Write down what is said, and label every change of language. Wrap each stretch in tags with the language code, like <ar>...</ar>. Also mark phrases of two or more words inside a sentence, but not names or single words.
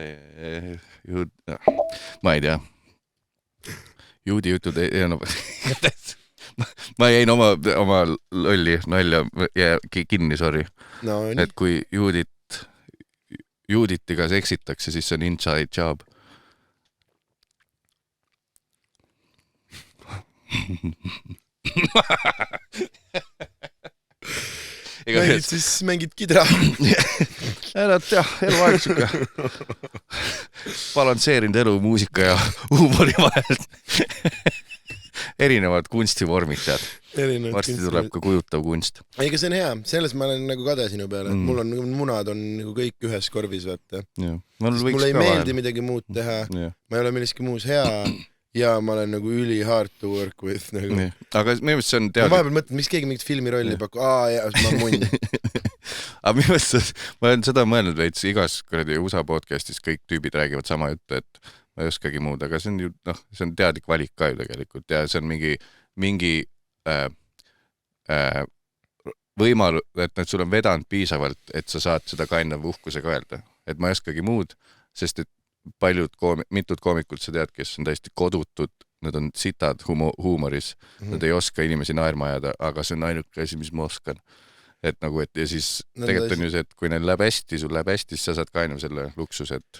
<et>Ma ei tea. Juudi jutud ma jäin oma lolli nalja kinni, sorry. Et kui juuditiga seksitakse, siis see on</et> <en>inside job.</en> <et>Mängid kidra. Ära tea, eluaeg suke. Balansseerinud elu muusika ja huumori vahel. Erinevad kunstivormid, tead. Varsti tuleb ka kujutav kunst. Eiga see on hea, selles ma olen nagu kade sinu peale. Mul on munad on nagu kõik ühes korvis, vaata. Mul ei meeldi midagi muud teha. Ma ei ole milliski muus hea. Ja ma olen nagu üli</et> <en>hard to work with</en> <et>nagu. Aga minu meelest see on teadlik. Ma vahepeal mõtlen, miks keegi mingit filmirolli paku. Ma munn. Aga minu meelest ma olen seda mõelnud veits igas USA podcastis kõik tüübid räägivad sama juttu, et ma ei oskagi muud, aga see on ju, see on teadlik valik ka ju tegelikult ja see on mingi võimal, et sul on vedanud piisavalt, et sa saad seda</et> <en>kind of</en> <et>uhkusega öelda. Et ma ei oskagi muud, sest et paljud mitut koomikut sa tead, kes on täiesti kodutud, nad on sitad huumoris, nad ei oska inimesi naerma ajada, aga see on ainuke asi, mis ma oskan. Et nagu, et ja siis tegelikult on ju see, et kui neil läheb hästi, sul läheb hästi, siis sa saad ka selle luksuse, et...</et>